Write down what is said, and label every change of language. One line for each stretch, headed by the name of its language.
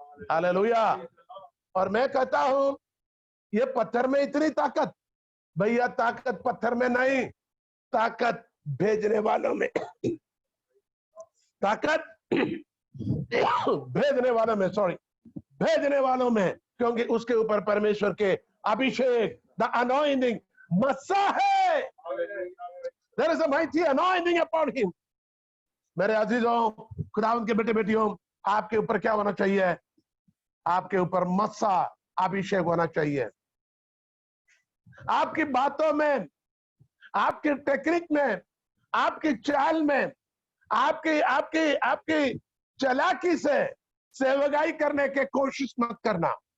Hindi: Hallelujah. और मैं कहता हूं ये पत्थर में इतनी ताकत, भैया ताकत पत्थर में नहीं, ताकत भेजने वालों में, ताकत भेजने वालों में, सॉरी, भेजने वालों में, क्योंकि उसके ऊपर परमेश्वर के अभिषेक, द अनॉइंटिंग मस्सा है।
English: There is a mighty anointing upon him.
Hindi: मेरे अजीजों, खुदावंद के बेटे बेटियों, आपके ऊपर क्या होना चाहिए? आपके ऊपर मस्सा अभिषेक होना चाहिए। आपकी बातों में, आपकी टेक्निक में, आपकी चाल में, आपकी आपकी आपकी चालाकी से सेवकाई करने की कोशिश मत करना।